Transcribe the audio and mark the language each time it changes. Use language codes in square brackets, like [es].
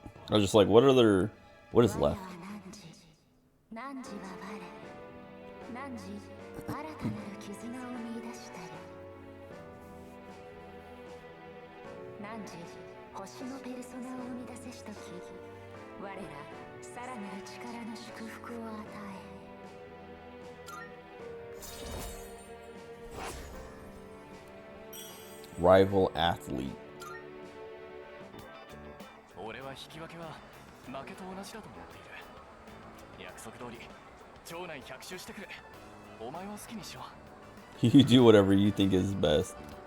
[en] I was just like, what is left? [ja] 何時は我何時新たなる絆を見出したり何時星のペルソナを生み出せしとき我らさらなる力の祝福を与え [en] Rival athlete. [ja] 俺は引き分けは負けと同じだと思っている。約束通り町内100周してくれ。お前は好きにしろ。 [en] You do whatever you think is best.